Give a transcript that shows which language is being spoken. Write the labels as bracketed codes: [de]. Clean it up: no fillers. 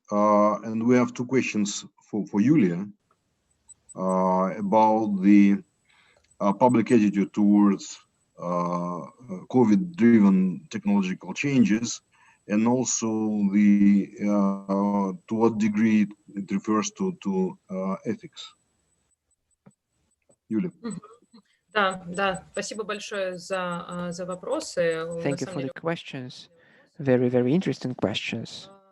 [en] And we have 2 questions for Julia about the public attitude towards COVID-driven technological changes, and also the to what degree it refers to ethics. [ru] Юля. Спасибо большое за вопросы. [en] Thank you for the questions. Very, very interesting questions.